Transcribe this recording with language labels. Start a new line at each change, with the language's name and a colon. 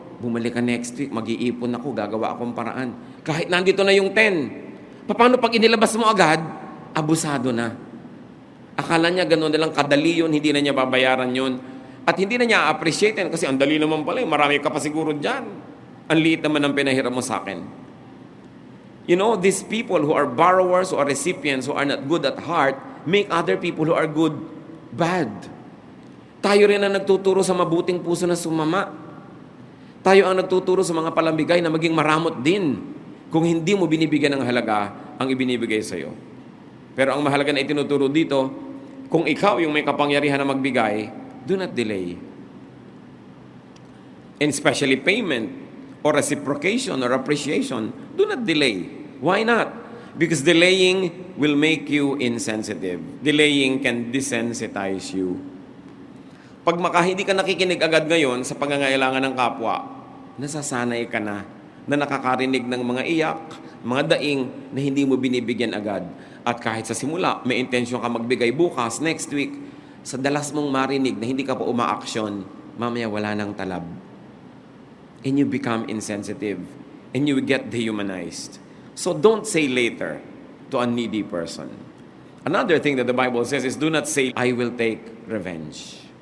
Filipino: Bumalik ka
English: next week,
Filipino: mag-iipon ako, gagawa akong paraan. Kahit nandito na yung 10. Paano pag inilabas mo agad? Abusado na. Akala niya gano'n na lang kadali yun, hindi na niya babayaran yun. At hindi na niya appreciate yan kasi ang dali naman pala, marami ka pa siguro dyan. Ang liit naman ang pinahiram mo sa akin.
English: You know, these people who are borrowers, who are recipients, who are not good at heart, make other people who are good, bad.
Filipino: Tayo rin ang nagtuturo sa mabuting puso na sumama. Tayo ang nagtuturo sa mga palamigay na maging maramot din kung hindi mo binibigyan ng halaga ang ibinibigay sa iyo. Pero ang mahalaga na itinuturo dito, kung ikaw yung may kapangyarihan na magbigay,
English: do not delay. And especially payment or reciprocation or appreciation, do not delay. Why not? Because delaying will make you insensitive. Delaying can desensitize you.
Filipino: Pag hindi ka nakikinig agad ngayon sa pangangailangan ng kapwa, nasasanay ka na nakakarinig ng mga iyak, mga daing na hindi mo binibigyan agad. At kahit sa simula, may intensyon ka magbigay bukas,
English: next week,
Filipino: sa dalas mong marinig na hindi ka pa umaaksyon, mamaya wala nang talab.
English: And you become insensitive. And you get dehumanized. So don't say later to a needy person. Another thing that the Bible says is, do not say, I will take revenge.